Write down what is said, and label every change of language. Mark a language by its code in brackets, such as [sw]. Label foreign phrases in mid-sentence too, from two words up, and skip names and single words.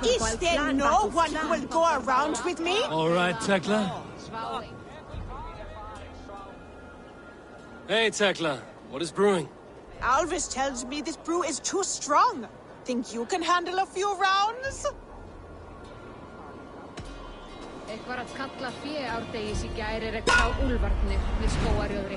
[en] Is there no one who will go around with me? All right, Tekla. Hey, Tekla. What is brewing? Alvis tells me this brew is too strong. Think you can handle a few rounds? [is] Eitthvað að kalla árdegis í gær á úlfarnir við skógarjöðri.